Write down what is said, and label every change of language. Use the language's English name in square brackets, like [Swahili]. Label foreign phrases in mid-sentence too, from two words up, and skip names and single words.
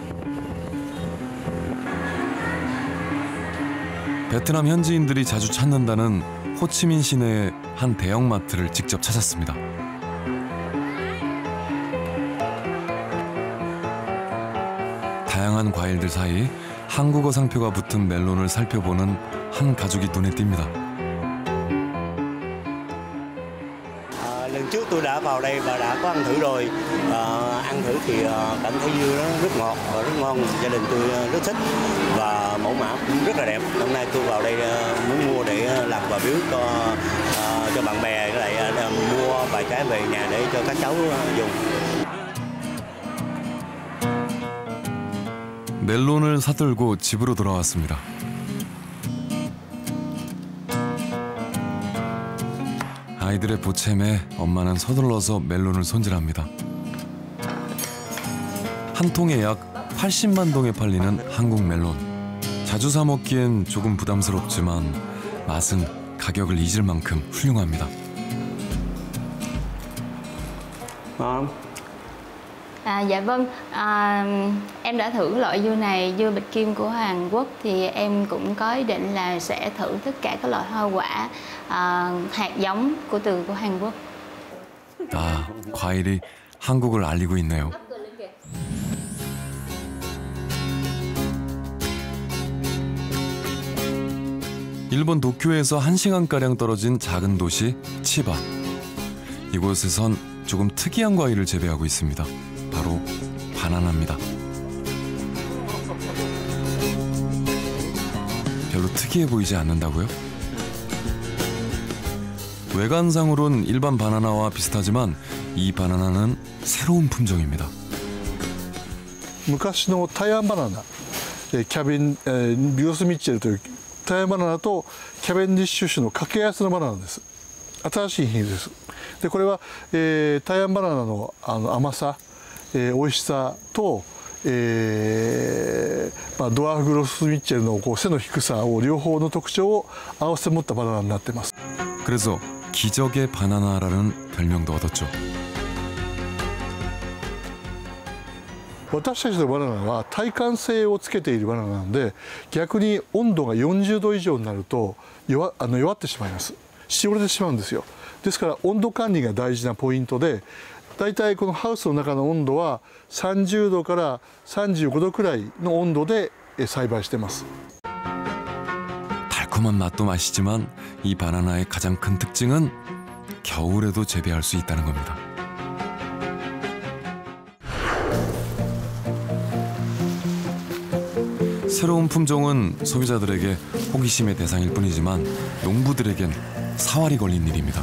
[Korean] 베트남 현지인들이 자주 찾는다는 호치민 시내의 한 대형마트를 직접 찾았습니다. 다양한 과일들 사이 한국어 상표가 붙은 멜론을 살펴보는 한 가족이 눈에 띕니다. [Vietnamese] Lần trước tôi đã vào đây và đã có ăn thử rồi. Ăn thử thì cảm thấy dưa nó rất ngọt và rất ngon. Gia đình tôi rất thích và mẫu mã cũng rất là đẹp. Hôm nay tôi vào đây muốn mua để làm quà biếu cho bạn bè, lại mua vài cái về nhà để cho các cháu dùng. [Korean] 멜론을 사들고 집으로 돌아왔습니다. 아이들의 보챔에 엄마는 서둘러서 멜론을 손질합니다. 한 통에 약 80만 동에 팔리는 한국 멜론. 자주 사 먹기엔 조금 부담스럽지만 맛은 가격을 잊을 만큼 훌륭합니다. [Vietnamese] Dạ vâng, em đã thử loại dưa này, dưa bịch kim của Hàn Quốc thì em cũng có ý định là sẽ thử tất cả các loại hoa quả hạt giống của Hàn Quốc. [Korean] 아, 과일이 한국을 알리고 있네요. 일본 도쿄에서 1시간가량 떨어진 작은 도시 치바. 이곳에선 조금 특이한 과일을 재배하고 있습니다. 바로 바나나입니다. 별로 특이해 보이지 않는다고요? 외관상으론 일반 바나나와 비슷하지만 이 바나나는 새로운 품종입니다. [Japanese] 昔の台湾バナナ、ビオスミッチェルという台湾バナナとキャベンディッシュ種の掛け合わせのバナナです。新しい品種です。でこれは、台湾バナナの甘さ、美味しさと、ドワーフグロスミッチェルの背の低さを両方の特徴を合わせて持ったバナナになっています。 [Korean] 그래서 기적의 바나나라는 별명도 얻었죠. [Japanese] 私たちのバナナは耐寒性をつけているバナナなので逆に温度が40度以上になると弱ってしまいます。しおれてしまうんですよ。ですから温度管理が大事なポイントでだいたいこのハウスの中の温度は30度から35度くらいの温度で栽培しています。 [Korean] 달콤한 맛도 맛이지만 이 바나나의 가장 큰 특징은 겨울에도 재배할 수 있다는 겁니다. 새로운 품종은 소비자들에게 호기심의 대상일 뿐이지만 농부들에겐 사활이 걸린 일입니다.